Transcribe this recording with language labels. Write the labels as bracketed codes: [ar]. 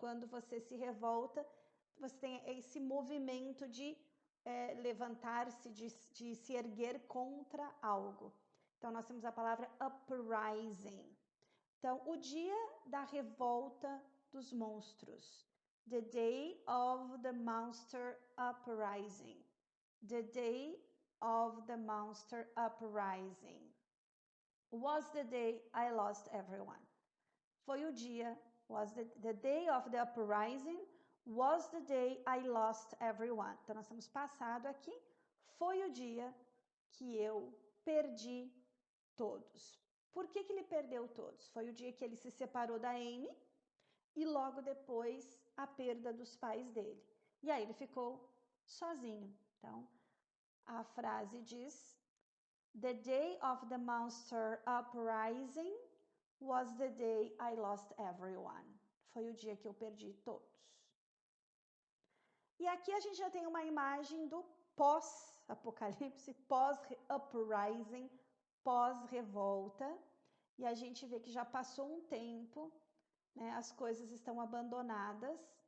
[pt] Quando você se revolta, você tem esse movimento de levantar-se, de se erguer contra algo. Então, nós temos a palavra uprising. Então, o dia da revolta dos monstros. [en] The day of the monster uprising. The day of the monster uprising. Was the day I lost everyone. [pt] Foi o dia, [en] was the day of the uprising, was the day I lost everyone. [pt] Então, nós temos passado aqui, foi o dia que eu perdi todos. Por que ele perdeu todos? Foi o dia que ele se separou da Amy e logo depois a perda dos pais dele. E aí ele ficou sozinho. Então, a frase diz: [en] The day of the monster uprising was the day I lost everyone. [pt] Foi o dia que eu perdi todos. E aqui a gente já tem uma imagem do pós-apocalipse, pós-uprising, pós-revolta. E a gente vê que já passou um tempo, né? As coisas estão abandonadas.